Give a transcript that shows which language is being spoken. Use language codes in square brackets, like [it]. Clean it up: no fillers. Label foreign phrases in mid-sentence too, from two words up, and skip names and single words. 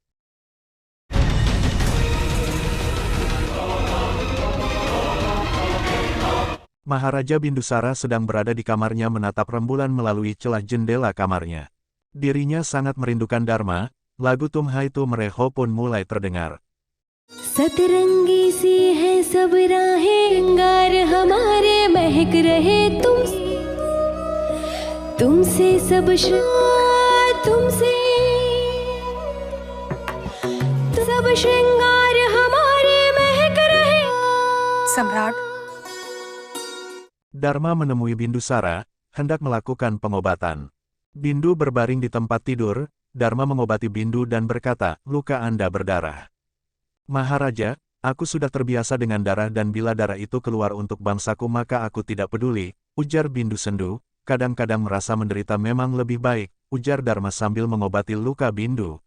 [id] Maharaja Bindusara sedang berada di kamarnya menatap rembulan melalui celah jendela kamarnya. Dirinya sangat merindukan Dharma, lagu Tumhai Tumreho pun mulai terdengar. [hi] सतरंगी सी है सब राहें अंगार हमारे महक रहे तुमसे सब तुमसे सब श्रृंगार हमारे महक रहे. सम्राट, [id] Dharma menemui Bindusara, hendak melakukan pengobatan. Bindu berbaring di tempat tidur, Dharma mengobati Bindu dan berkata, luka Anda berdarah. Maharaja, aku sudah terbiasa dengan darah dan bila darah itu keluar untuk bangsaku maka aku tidak peduli, ujar Bindu sendu, kadang-kadang merasa menderita memang lebih baik, ujar Dharma sambil mengobati luka Bindu.